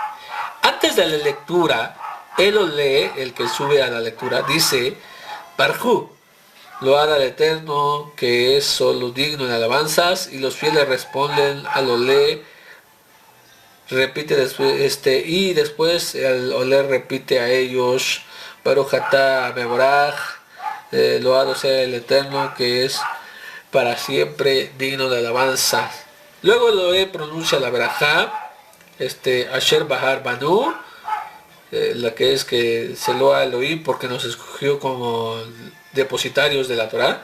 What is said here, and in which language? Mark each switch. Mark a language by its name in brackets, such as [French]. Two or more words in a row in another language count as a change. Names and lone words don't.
[Spanish] Antes de la lectura, el olé, el que sube a la lectura, dice, Barjú, load al Eterno, que es solo digno de alabanzas, y los fieles responden al olé, repite después, y después el olé repite a ellos, [Hebrew] ברוך אתה מבורך, [Spanish] loado sea el Eterno, que es para siempre digno de alabanza. Luego el olé pronuncia la verajá, [Hebrew] אשר בחר בנו, [Spanish] la que es que se loa Elohim porque nos escogió como depositarios de la Torah.